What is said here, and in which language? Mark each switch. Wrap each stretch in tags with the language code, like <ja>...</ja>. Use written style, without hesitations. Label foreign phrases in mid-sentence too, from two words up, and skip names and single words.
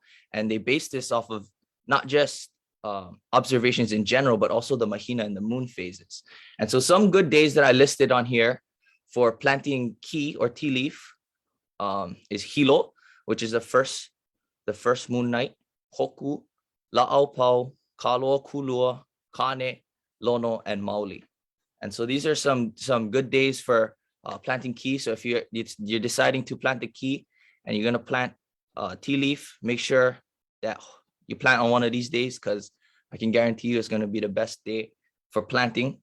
<en>And they based this off of not just observations in general, but also the mahina and the moon phases. And so some good days that I listed on here for planting ki or tea leaf is hilo, which is the first moon night, hoku, la'aupau, kaloa kulua, kane, lono, and mauli. And so these are some good days for planting ki. So if you're deciding to plant the ki and you're gonna plant tea leaf, make sure that you plant on one of these days, because I can guarantee you it's gonna be the best day for planting.</en>